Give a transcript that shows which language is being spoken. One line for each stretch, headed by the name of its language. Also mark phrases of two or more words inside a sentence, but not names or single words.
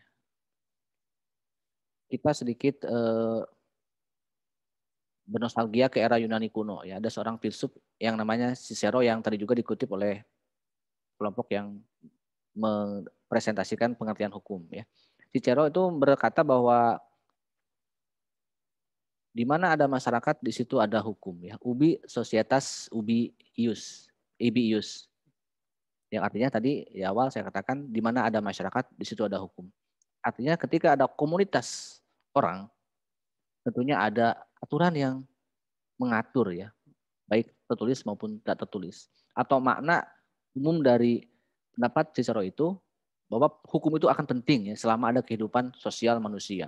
Indonesian: Kita sedikit bernostalgia ke era Yunani kuno ya. Ada seorang filsuf yang namanya Cicero yang tadi juga dikutip oleh kelompok yang mempresentasikan pengertian hukum ya. Cicero itu berkata bahwa di mana ada masyarakat di situ ada hukum ya.
Latin: Ubi societas ubi ius, ibi ius.
Indonesian: Yang artinya tadi di awal saya katakan di mana ada masyarakat di situ ada hukum. Artinya ketika ada komunitas orang tentunya ada aturan yang mengatur ya, baik tertulis maupun tidak tertulis. Atau makna umum dari pendapat Cicero itu bahwa hukum itu akan penting ya selama ada kehidupan sosial manusia.